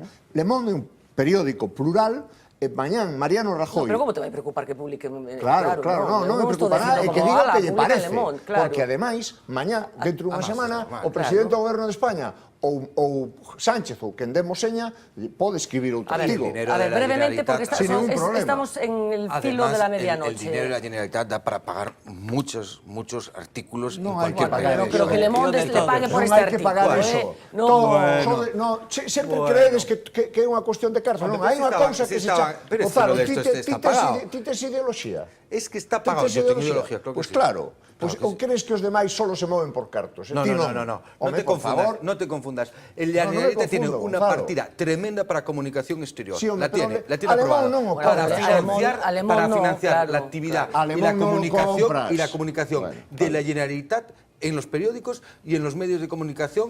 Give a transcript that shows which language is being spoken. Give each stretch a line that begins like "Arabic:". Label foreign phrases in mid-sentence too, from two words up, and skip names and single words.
Galician: Le Monde é un periódico plural. Mañán, Mariano Rajoy... Pero como te vai preocupar que publique... Claro, non me preocupa nada, e que diga o que lle parece. Porque, ademais, mañán, dentro dunha semana, o presidente do goberno de España ou Sánchez ou quen demos seña pode escribir outro artigo.
Spanish: A ver, brevemente, porque estamos en el filo de la medianoche. El dinero de la Generalitat da para pagar muchos artículos en cualquier país. Pero que Le Monde le pague por este artículo.
Galician: Non hai que pagar eso. Sempre creedes que é unha cuestión de carta. Non, hai unha cousa que se chama...
Spanish: Pero esto está pagado.
Galician: Ti tes ideoloxía.
Spanish: Es que está pagado, yo tengo ideología, creo que sí. Pues claro. ¿O crees que
Galician: os demais
Spanish: solo se mueven por cartos? No te confundas. El Generalitat tiene una partida tremenda para comunicación exterior. La tiene aprobada. Para financiar la actividad y la comunicación de la Generalitat en los periódicos y en los medios de comunicación.